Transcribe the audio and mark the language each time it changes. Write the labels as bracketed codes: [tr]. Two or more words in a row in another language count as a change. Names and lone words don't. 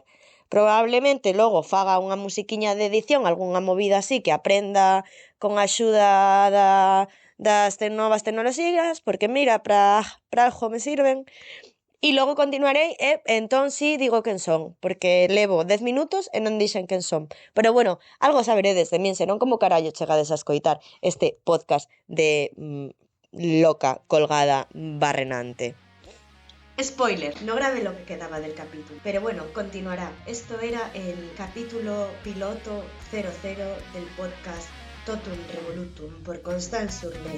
[gl] Probablemente logo faga unha musiquiña de edición, algunha movida así que aprenda con a axuda das novas tecnoloxías, porque mira, para algo me sirven. E logo continuarei e entón sí digo quen son, porque levo 10 minutos e non dixen quen son. Pero bueno, algo saberedes de min, senón como carallo chegades a escoitar este podcast de loca, colgada, barrenante. [es] Spoiler, no grabé lo que quedaba del capítulo, pero bueno, continuará. Esto era el capítulo piloto 00 del podcast Totum Revolutum por Constance Surlet.